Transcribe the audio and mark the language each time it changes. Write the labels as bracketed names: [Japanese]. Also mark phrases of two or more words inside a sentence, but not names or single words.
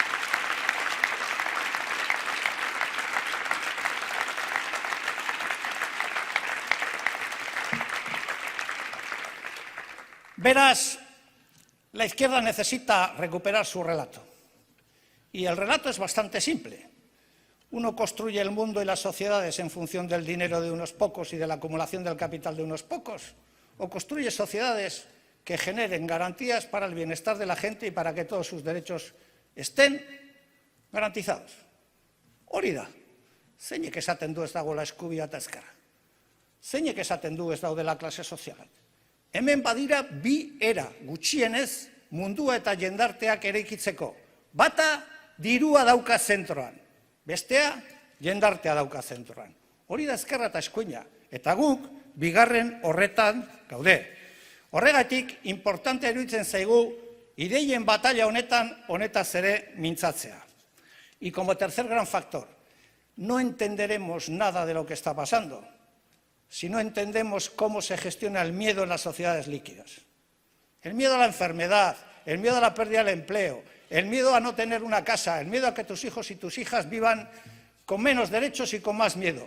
[Spanish] Verás, la izquierda necesita recuperar su relato. Y el relato es bastante simple. Uno construye el mundo y las sociedades en función del dinero de unos pocos y de la acumulación del capital de unos pocos. O construye sociedades que generen garantías para el bienestar de la gente y para que todos sus derechos estén garantizados. [Basque] Hori da. Zeinek esaten du ez dagoela eskubidea eta ezkerra. Zeinek esaten du ez daudela klase soziala. Hemen badira bi era gutxienez mundua eta jendarteak eraikitzeko. Bata dirua dauka zentroan, bestea jendartea dauka zentroan. Hori da ezkerra eta eskuina, eta guk bigarren horretan gaude. Horregatik, importante iruditzen zaigu ideien batalla honetaz ere mintzatzea. [Spanish] Y como tercer gran factor, no entenderemos nada de lo que está pasando si no entendemos cómo se gestiona el miedo en las sociedades líquidas. El miedo a la enfermedad, el miedo a la pérdida del empleo, el miedo a no tener una casa, el miedo a que tus hijos y tus hijas vivan con menos derechos y con más miedo.